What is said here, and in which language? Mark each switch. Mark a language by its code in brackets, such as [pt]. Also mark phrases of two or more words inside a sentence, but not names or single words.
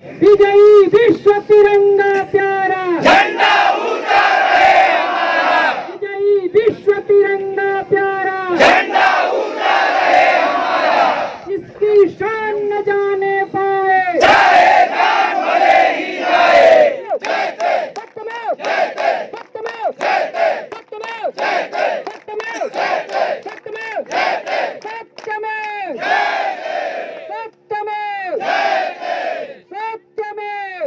[hi] विजयी विश्व तिरंगा प्यारा, झंडा ऊंचा रहे हमारा, विजयी विश्व तिरंगा प्यारा, झंडा ऊंचा रहे हमारा, इसकी शान न जाने पाए, चाहे जान भले ही जाए। [sa] सत्यमेव जयते, सत्यमेव जयते, सत्यमेव जयते, सत्यमेव जयते, सत्यमेव जयते, सत्यमेव जयते, सत्यमेव जयते, सत्यमेव।